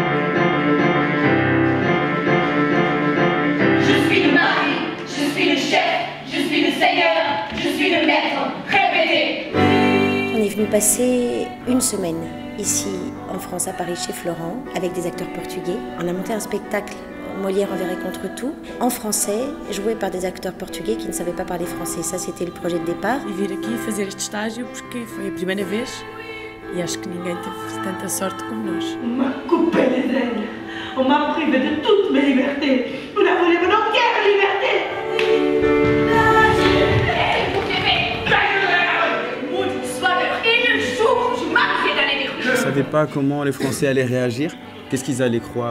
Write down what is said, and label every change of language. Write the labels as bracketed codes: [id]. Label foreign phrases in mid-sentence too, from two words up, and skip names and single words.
[fr] Je suis le mari, je suis le chef, je suis le seigneur, je suis le maître. Répétez. On est venu passer une semaine ici en France, à Paris, chez Florent, avec des acteurs portugais. On a monté un spectacle, Molière enverrait contre tout, en français, joué par des acteurs português qui ne savaient pas parler français. Ça, c'était le projet de départ. [pt] E vir aqui fazer este estágio porque foi a primeira vez e acho que ninguém teve tanta sorte como nós. [fr] On m'a coupé les ailes, on m'a privé de toutes mes libertés. Vous la voulez, mon entière liberté. Je ne savais pas comment les Français allaient réagir, qu'est-ce qu'ils allaient croire.